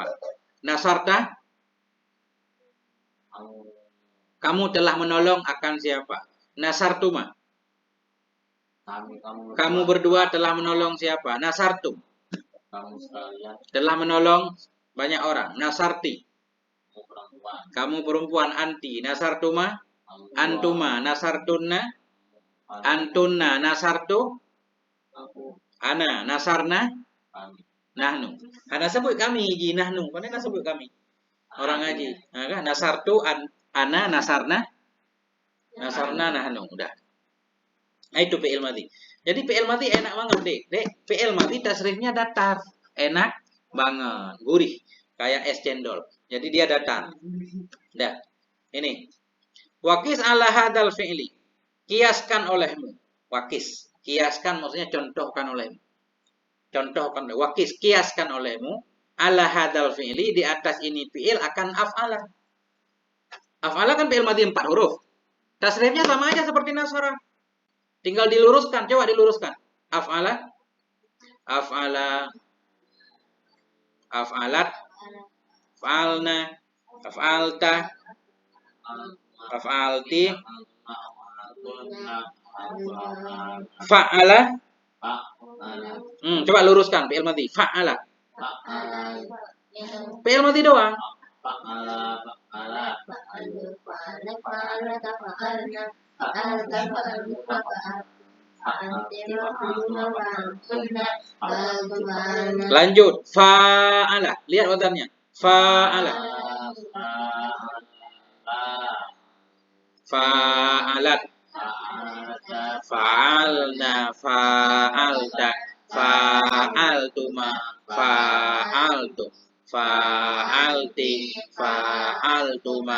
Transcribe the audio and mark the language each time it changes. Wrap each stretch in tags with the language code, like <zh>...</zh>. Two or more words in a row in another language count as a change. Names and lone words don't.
<id>Nasarta kamu telah menolong akan siapa? Nasartuma kamu berdua telah menolong siapa?</id> <ar>Nasartum</ar> <id>kamu sekalian telah menolong banyak orang.</id> <ar>Nasarti</ar> <id>perempuan kamu perempuan.</id> <ar>أنت نصرتما أنتما نصرتن أنتن نصرت</ar> <id>aku</id> <ar>أنا نصرنا</ar> <id>kami nahnu. Ana sebut kami ji nahnu. Mana sebut kami? Orang ngaji. Nah, kan?</id> <ar>نصرت أنا نصرنا نحن.</ar> <id>Udah. Nah, itu</id> <ar>فعل ماض.</ar> <id>Jadi</id> <ar>فعل ماض</ar> <id>enak banget, Dek. Dek,</id> <ar>فعل ماض</ar> <id>tasrifnya datar. Enak banget, gurih. Kayak es cendol. Jadi dia datar. Dah. Ini.</id> <ar>وقس على هذا الفعل.</ar> <id>Kiaskan olehmu. Wakis. Kiaskan maksudnya contohkan olehmu. Contohkan. Wakis. Kiaskan olehmu.</id> <ar>على هذا الفعل.</ar> <id>Di atas ini fi'il akan af'ala. Af'ala kan</id> <ar>فعل ماض</ar> <id>4 huruf. Tasrifnya sama aja seperti nasara. Tinggal diluruskan. Coba diluruskan.</id> <ar>Af'ala. أفعل أفعلت. فعلنا أفعلت. أفعلت فعل.</ar> <id>Coba luruskan</id> <ar>فعل ماض. فعل فعل ماض doang.</ar> <id>Lanjut. Fa'ala. Lihat watannya. Fa'ala.</id> <ar>Fa'alat. فعلنا فعلت. فعلتما فعلت. فعلت فعلتما.</ar>